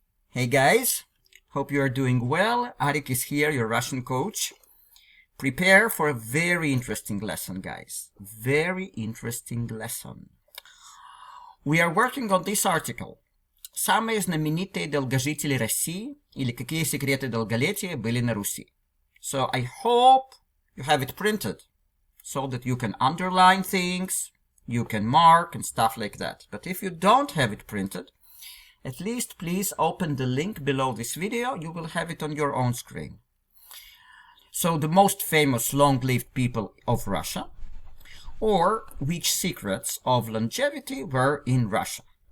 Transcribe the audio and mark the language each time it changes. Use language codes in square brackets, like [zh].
[en] Hey guys, hope you are doing well. Arik is here, your Russian coach. Prepare for a very interesting lesson, guys. Very interesting lesson. We are working on this article. [ru] Самые знаменитые долгожители России или какие секреты долголетия были на Руси. [en] So I hope you have it printed so that you can underline things, you can mark and stuff like that. But if you don't have it printed, at least please open the link below this video. You will have it on your own screen. So the most famous long-lived people of Russia, or which secrets of longevity were in Russia.